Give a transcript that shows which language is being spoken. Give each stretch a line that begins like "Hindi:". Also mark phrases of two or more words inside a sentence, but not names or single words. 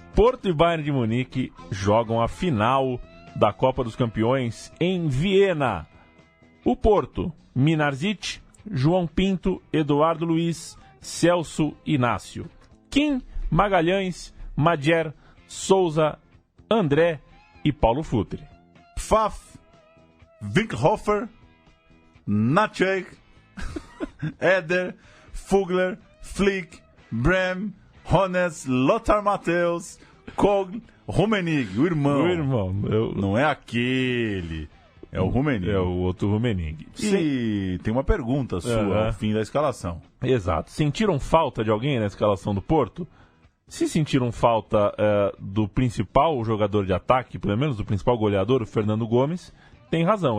Portuguese: Porto e Bayern de Munique jogam a final da Copa dos Campeões em Viena. O Porto, Minarzic, João Pinto, Eduardo Luiz, Celso Inácio. Kim, Magalhães, Madjer, Souza, André e Paulo Futre. Pfaff, Winkhofer, Natschek, Eder, Fugler, Flick, Brem, Hones, Lothar Matthäus, Kogl, Rummenigge, o irmão. O irmão. Não é aquele. É o Rummenigge. É o outro Rummenigge. E tem uma pergunta sua ao fim da escalação. Exato. Sentiram falta de alguém na escalação do Porto? Se sentiram falta do principal jogador de ataque, pelo menos do principal goleador, o Fernando Gomes, tem razão.